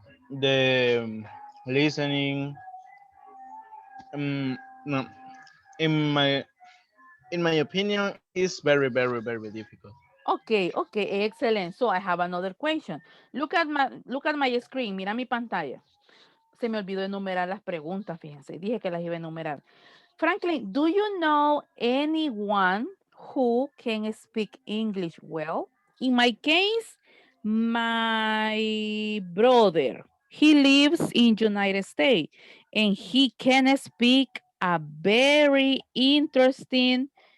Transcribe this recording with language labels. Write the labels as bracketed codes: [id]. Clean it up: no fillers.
[en] the listening. No, in my in my opinion, is very, very, very difficult. Okay, okay, excellent. So I have another question. Look at my screen. [es] Mira mi pantalla. Se me olvidó enumerar las preguntas, fíjense. Dije que las iba a enumerar. [en] Franklin, do you know anyone who can speak English well? In my case, my brother, he lives in United States and he can speak a very interesting